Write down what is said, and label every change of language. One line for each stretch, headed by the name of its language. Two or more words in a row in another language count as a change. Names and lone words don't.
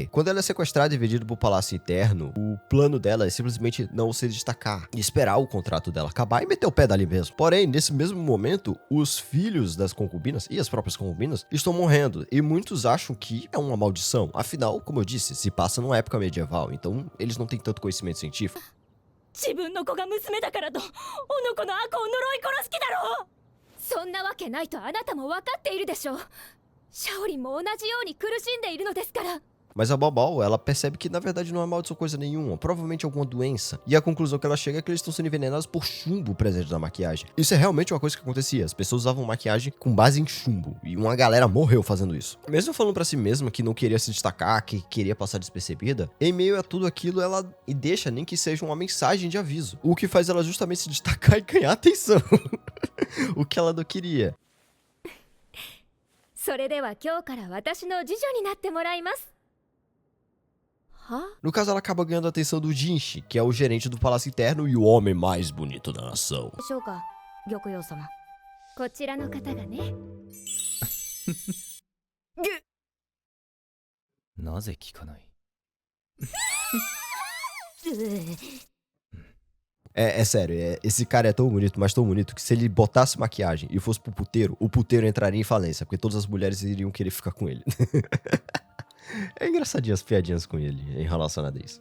Portuguese: Quando ela é sequestrada e vendida pro Palácio Interno, o plano dela é simplesmente não se destacar, e esperar o contrato dela acabar e meter o pé dali mesmo. Porém, nesse mesmo momento, os filhos das concubinas e as próprias concubinas estão morrendo, e muitos acham que é uma maldição. Afinal, como eu disse, se passa numa época medieval, então eles não têm tanto conhecimento científico.
Japanese: 自分の子が娘だからとおの子の悪を呪い殺す気だろう。そんなわけないとあなたも分かっているでしょう。シャオリンも同じように苦しんでいるのですから。
Portuguese: Mas a Baobao, ela percebe que na verdade não é maldição coisa nenhuma, provavelmente alguma doença. E a conclusão que ela chega é que eles estão sendo envenenados por chumbo presente na maquiagem. Isso é realmente uma coisa que acontecia, as pessoas usavam maquiagem com base em chumbo, e uma galera morreu fazendo isso. Mesmo falando pra si mesma que não queria se destacar, que queria passar despercebida, em meio a tudo aquilo ela deixa nem que seja uma mensagem de aviso, o que faz ela justamente se destacar e ganhar atenção. O que ela não queria.
Japanese: それでは今日から私の次女になってもらいます。
Portuguese: No caso, ela acaba ganhando a atenção do Jinshi, que é o gerente do Palácio Interno e o homem mais bonito da nação.
Japanese: でしょうか、玉葉様。こちらの方がね。なぜ聞かない？
Portuguese: É sério, esse cara é tão bonito, mas tão bonito, que se ele botasse maquiagem e fosse pro puteiro, o puteiro entraria em falência, porque todas as mulheres iriam querer ficar com ele. É engraçadinho as piadinhas com ele em relação a isso.